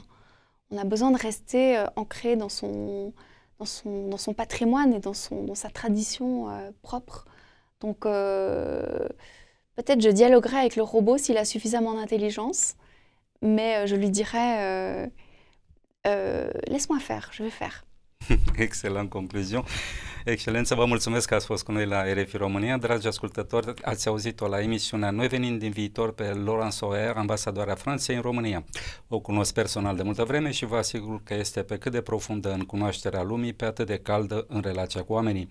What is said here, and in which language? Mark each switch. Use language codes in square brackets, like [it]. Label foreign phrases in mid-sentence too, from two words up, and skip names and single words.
[fr] On a besoin de rester ancré dans son patrimoine et dans sa tradition propre. Donc peut-être je dialoguerai avec le robot s'il a suffisamment d'intelligence, mais je lui dirai laisse-moi faire, je vais faire. [ro] Excelent concluzion. Excelență, vă mulțumesc că ați fost cu noi la RFI România. Dragi ascultători, ați auzit-o la emisiunea Noi venim din viitor pe Laurence Auer, ambasadoarea Franței în România. O cunosc personal de multă vreme și vă asigur că este pe cât de profundă în cunoașterea lumii, pe atât de caldă în relația cu oamenii.